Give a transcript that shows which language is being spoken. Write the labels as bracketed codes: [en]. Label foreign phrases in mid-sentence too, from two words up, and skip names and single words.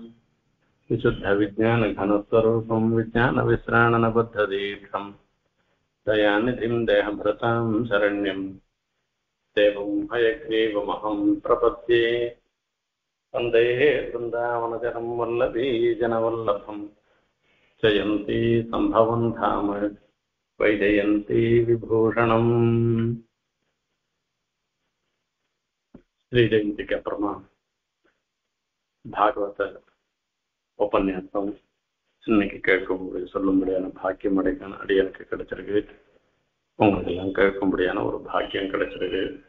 [sa] विशुद्धविज्ञानघनस्वरूपं विज्ञानविश्राणनबद्धदीक्षं दयानिधिं देहभृतां शरण्यं देवं हयग्रीवमहं प्रपद्ये। वन्दे वृन्दावनचरं वल्लभीजनवल्लभं जयन्ती सम्भवं धाम वैजयन्ती विभूषणम्। [ta] ஸ்ரீஜெயந்திக்கு அப்புறமா பாகவத உபன்யாசம் இன்னைக்கு சொல்லும்படியான பாக்கியம் அடியனுக்கு கிடைச்சிருக்கு. உங்களுக்கு எல்லாம் கேட்கும்படியான ஒரு பாக்கியம் கிடைச்சிருக்கு.